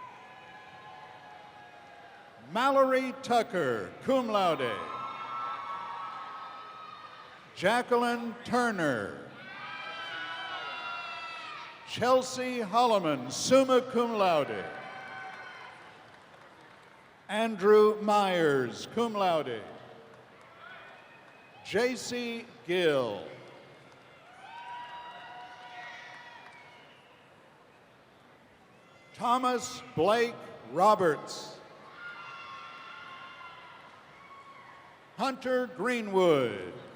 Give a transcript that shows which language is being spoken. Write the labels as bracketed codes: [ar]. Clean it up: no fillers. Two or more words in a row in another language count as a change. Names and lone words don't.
[en] Mallory Tucker, [la] cum laude. [en] Jacqueline Turner. Chelsea Holloman, [la] summa cum laude. [en] Andrew Myers, [la] cum laude. [en] J.C. Gill. Thomas Blake Roberts. Hunter Greenwood.